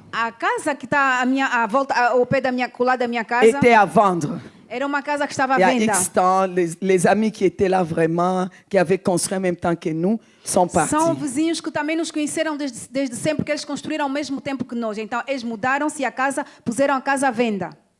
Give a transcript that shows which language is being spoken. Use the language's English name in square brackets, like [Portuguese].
[Portuguese] A casa que está à volta, ao pé da minha, colada da minha casa, [French] était à vendre. [Portuguese] era uma casa que estava à [French] Il y a [Portuguese] venda. [French] X temps, les amis qui étaient là vraiment, qui avaient construit en même temps que nous, sont partis. [Portuguese] São vizinhos que também nos conheceram desde sempre, que eles construíram ao mesmo tempo que nós. Então, eles mudaram-se e a casa, puseram a casa à venda.